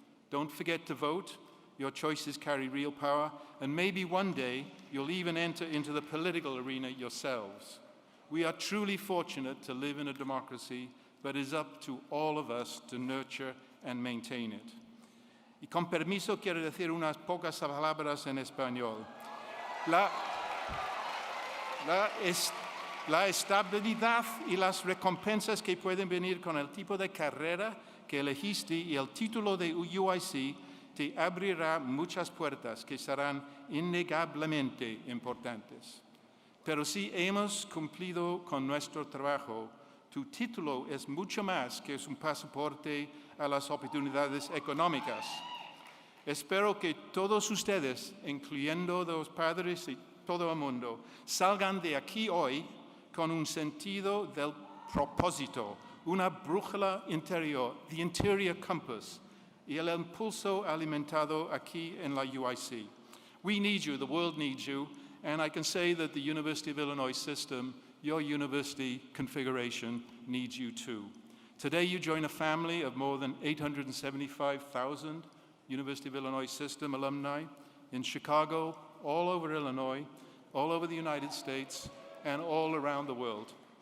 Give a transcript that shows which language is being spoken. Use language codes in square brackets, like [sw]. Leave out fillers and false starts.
[en] Don't forget to vote. Your choices carry real power, and maybe one day you'll even enter into the political arena yourselves. We are truly fortunate to live in a democracy, but it is up to all of us to nurture and maintain it. [es] Y con permiso quiero decir unas pocas palabras en español. La estabilidad y las recompensas que pueden venir con el tipo de carrera que elegiste y el título de UIC te abrirá muchas puertas que serán innegablemente importantes. Pero si hemos cumplido con nuestro trabajo, tu título es mucho más que un pasaporte a las oportunidades económicas. Espero que todos ustedes, incluyendo los padres y todo el mundo, salgan de aquí hoy con un sentido del propósito, una brújula interior, [en] the interior compass, [es] y el impulso alimentado aquí en la UIC. [en] We need you, the world needs you, and I can say that the University of Illinois system, your university configuration, needs you too. Today you join a family of more than 875,000 University of Illinois system alumni in Chicago, all over Illinois, all over the United States, and all around the world.